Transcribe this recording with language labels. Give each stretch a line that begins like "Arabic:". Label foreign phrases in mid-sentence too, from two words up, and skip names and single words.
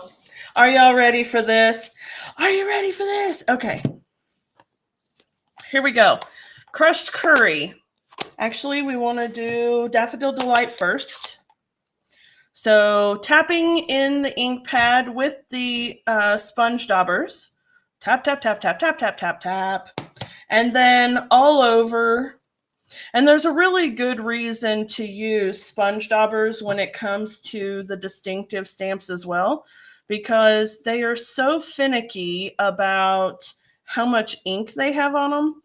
English: Are y'all ready for this? Are you ready for this? Okay. Here we go. Crushed curry. Actually, we want to do Daffodil Delight first. So tapping in the ink pad with the sponge daubers. Tap, tap, tap, tap, tap, tap, tap, tap. And then all over. And there's a really good reason to use sponge daubers when it comes to the distinctive stamps as well, because they are so finicky about how much ink they have on them.